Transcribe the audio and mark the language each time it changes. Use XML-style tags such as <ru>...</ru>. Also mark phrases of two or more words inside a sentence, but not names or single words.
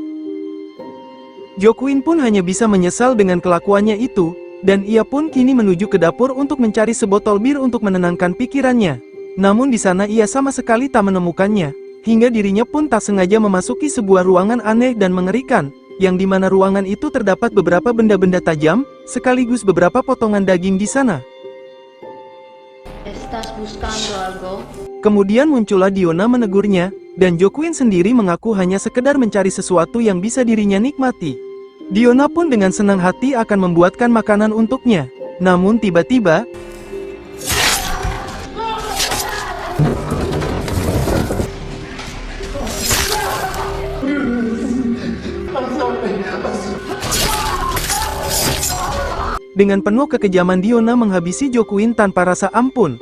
<id>Joaquin pun hanya bisa menyesal dengan kelakuannya itu, dan ia pun kini menuju ke dapur untuk mencari sebotol bir untuk menenangkan pikirannya. Namun di sana ia sama sekali tak menemukannya, hingga dirinya pun tak sengaja memasuki sebuah ruangan aneh dan mengerikan, yang dimana ruangan itu terdapat beberapa benda-benda tajam, sekaligus beberapa potongan daging di sana.</id> <es>Estás buscando algo?</es> <id>Kemudian muncullah Diona menegurnya, dan Joaquin sendiri mengaku hanya sekedar mencari sesuatu yang bisa dirinya nikmati. Diona pun dengan senang hati akan membuatkan makanan untuknya. Namun tiba-tiba, dengan penuh kekejaman Diona menghabisi Joaquin tanpa rasa ampun.</id>